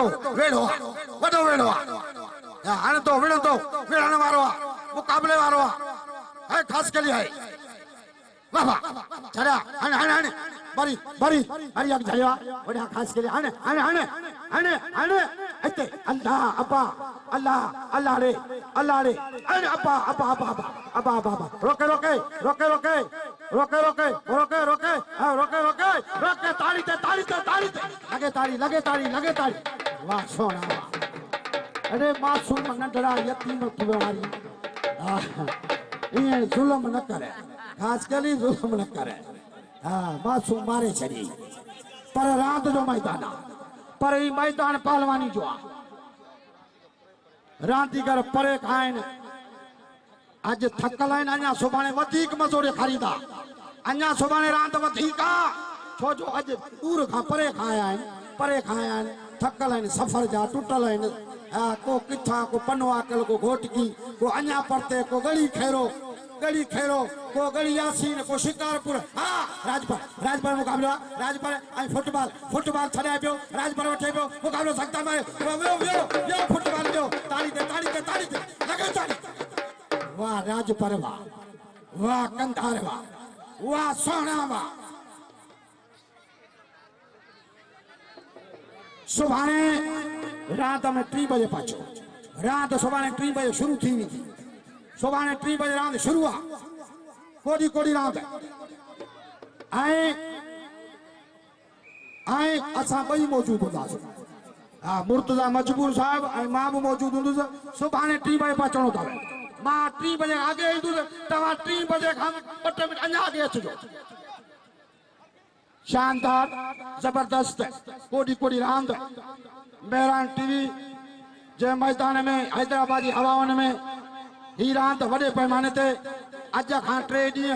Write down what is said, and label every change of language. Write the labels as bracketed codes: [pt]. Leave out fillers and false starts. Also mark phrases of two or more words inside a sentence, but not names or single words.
[sd] वेड़ो आहे वॾो वेड़ो आहे हणे तो विढ़ंदो विढ़ण वारो आहे मुक़ाबले वारो आहे ख़ासि के आहे वाह वाह छड़ा हणे बरी हरी अग झलिया वॾा ख़ासि के हणे इते अल्लाह अब्बा अल्लाह रे हणे अब्बा रोके ताड़ी ते लगे ताड़ी वाह सोना अरे मासूम नंढड़ा यतीम थी वारी ये जुल्म न करे खासकरी जुल्म न करे हाँ मासूम मारे छड़ी पर रात जो मैदान पर ही मैदान पहलवानी जो रांदीगर परे खाइन अज थकल आहिनि अञा सुभाणे वधीक मज़ो ॾेखारींदा अञा सुभाणे रांदि वधीक छो जो अज दूर खां परे खाया आहिनि थकल आहिनि सफ़र जा टुटल आहिनि को किथा को पनवाकल को घोटकी को अञा परते को गली खेरो को गली यासीन को शिकारपुर हाँ राजपाल मुकाबला राजपाल फुटबॉल छड़ाए पियो राजपाल वठे पियो मुकाबलो सख्ता में यो फुटबॉल जो ताड़ी ते लगे ताड़ी वाह राजपाल वाह कंधार वाह सोना वाह सुभाणे रात में 3 बजे पाछो रात सुभाणे 3 बजे शुरू थी सुभाणे 3 बजे रात शुरू कोड़ी कोड़ी रात असां ॿई मौजूद हूंदासीं हाँ मुर्तज़ा मजबूर साहब मां भी मौजूद हूंदुसि सुभाणे 3 बजे पहुचणो अथव मां 3 बजे आगे ईंदुसि तव्हां 3 बजे खां 2 मिनट अञा आगे अचिजो शानदार जबरदस्त कोड़ी कोड़ी रांद मेहरान टीवी जे मैदान में हैदराबाद जी हवाउनि में ही रांद वॾे पैमाने ते अज खां 3